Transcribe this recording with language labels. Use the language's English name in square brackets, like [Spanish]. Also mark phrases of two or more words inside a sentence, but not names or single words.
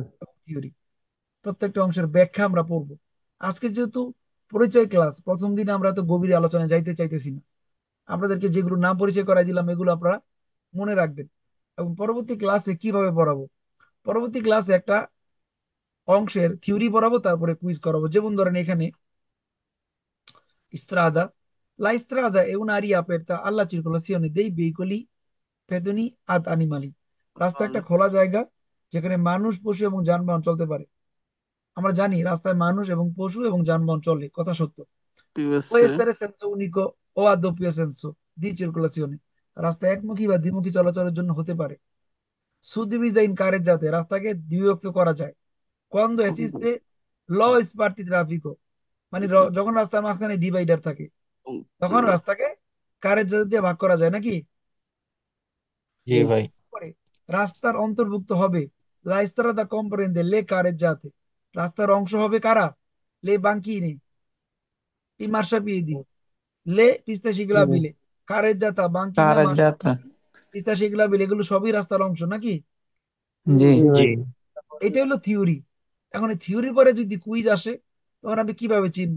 [Bangla] এবং থিওরি, প্রত্যেকটা অংশের ব্যাখ্যা আমরা পড়বো। আজকে যেহেতু পরিচয় ক্লাস, প্রথম দিনে আমরা তো গভীর আলোচনায় যাইতে চাইতেছি না। আপনাদেরকে যেগুলো নাম পরিচয় করাই দিলাম এগুলো আপনারা মনে রাখবেন, এবং পরবর্তী ক্লাসে কিভাবে পড়াবো, পরবর্তী ক্লাসে একটা অংশের থিওরি পড়াবো, তারপরে কুইজ করাবো। যেমন ধরেন এখানে strada. [Italian] La strada è un'area aperta alla circolazione dei veicoli pedoni ad animali. [Bangla] রাস্তা একটা খোলা জায়গা যেখানে মানুষ, পশু এবং যানবাহন চলতে পারে। আমরা জানি রাস্তায় মানুষ এবং পশু এবং যানবাহন চলে, কথা সত্য। [Italian] Può টিউএসসি। essere senso unico o a doppio senso di circolazione. [Bangla] রাস্তা একমুখী বা দ্বিমুখী চলাচলের জন্য হতে পারে। [Italian] Suddivisa in carreggiate, [Bangla] রাস্তাকে দ্বিবিভক্ত করা যায়। [Italian] Quando esiste lo spartitraffico, [Bangla] মানে যখন রাস্তার মাঝখানে ডিভাইডার থাকে, তখন রাস্তাকে কারের জায়গা দিয়ে ভাগ করা যায় নাকি? জি জি। ভাই। পরে রাস্তার অন্তর্ভুক্ত হবে [Italian] la strada comprende le carreggiate, [Bangla] রাস্তার অংশ হবে কারা? [Italian] le banchine, i marciapiedi, le piste [Bangla] জি ভাই। [Italian] ciclabile, carreggiata, banchina, কার যাতা। pista ciclabile, [Bangla] এগুলো সবই রাস্তার অংশ নাকি? জি জি ভাই। এটা হলো থিওরি। এখন এই থিওরি পরে যদি কুইজ আসে, তখন আপনি কিভাবে চিনবেন?